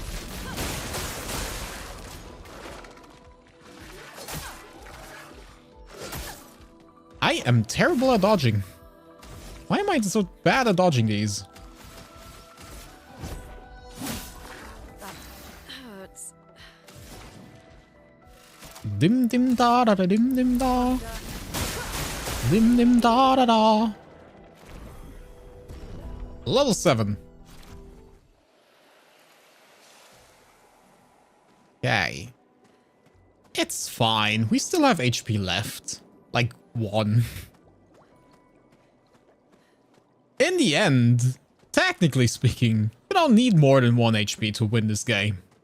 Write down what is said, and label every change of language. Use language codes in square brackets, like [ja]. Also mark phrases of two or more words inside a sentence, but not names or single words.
[en] I am terrible at dodging. Why am I so bad at dodging these? That hurts. Dim dim da da da dim dim da. Dim dim da da da. Level 7. Okay. It's fine. We still have HP left. Like 1. In the end, technically speaking, you don't need more than 1 HP to win this game.